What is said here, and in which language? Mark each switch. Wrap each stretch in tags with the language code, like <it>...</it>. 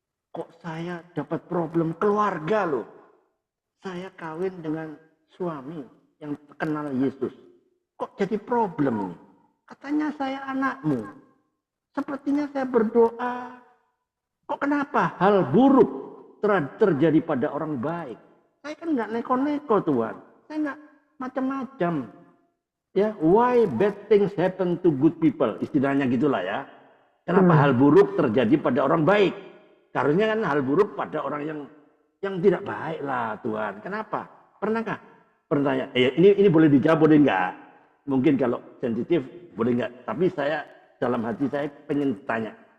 <id>Kok saya dapat problem keluarga loh? Saya kawin dengan suami yang kenal Yesus. Kok jadi problem ini? Katanya saya anakmu. Sepertinya saya berdoa. Kok kenapa hal buruk terjadi pada orang baik? Saya kan nggak neko-neko Tuhan. Saya nggak macam-macam.</id> <en>Ya, why bad things happen to good people?</en> <id>Istilahnya gitulah ya. Kenapa hal buruk terjadi pada orang baik? Harusnya kan hal buruk pada orang yang tidak baik lah Tuhan. Kenapa? Pernahkah? Pertanyaan. Ini boleh dijawab boleh enggak? Mungkin kalau sensitif boleh enggak. Tapi saya dalam hati saya pengen tanya.</id>